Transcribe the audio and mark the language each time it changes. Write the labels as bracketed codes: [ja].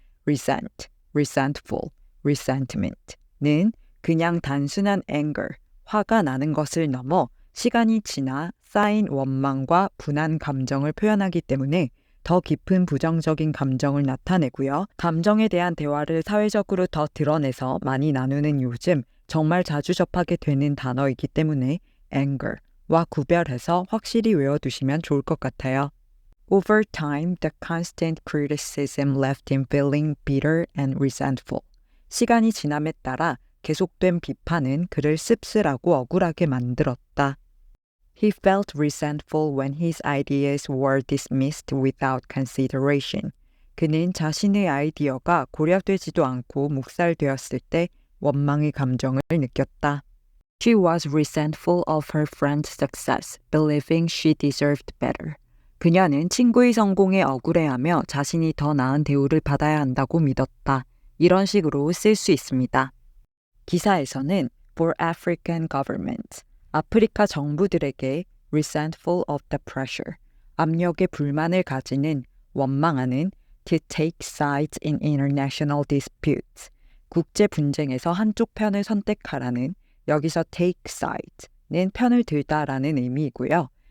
[ko] resent, resentful, resentment는 그냥 단순한 anger, 화가 나는 것을 넘어 시간이 지나 쌓인 원망과 분한 감정을 표현하기 때문에 더 깊은 부정적인 감정을 나타내고요. 감정에 대한 대화를 사회적으로 더 드러내서 많이 나누는 요즘 정말 자주 접하게 되는 단어이기 때문에 anger와 구별해서 확실히 외워두시면 좋을 것 같아요. [en] Over time, the constant criticism left him feeling bitter and resentful. [ko] 시간이 지남에 따라 계속된 비판은 그를 씁쓸하고 억울하게 만들었다. [en] He felt resentful when his ideas were dismissed without consideration. [ko] 그는 자신의 아이디어가 고려되지도 않고 묵살되었을 때 원망의 감정을 느꼈다. [en] She was resentful of her friend's success, believing she deserved better. [ko] 그녀는 친구의 성공에 억울해하며 자신이 더 나은 대우를 받아야 한다고 믿었다. 이런 식으로 쓸 수 있습니다. 기사에서는 [en] for African governments, [ko] 아프리카 정부들에게 [en] resentful of the pressure, [ko] 압력에 불만을 가지는, 원망하는 [en] to take sides in international disputes, [ko] 국제 분쟁에서 한쪽 편을 선택하라는, 여기서 take sides는 편을 들다라는 의미이고요.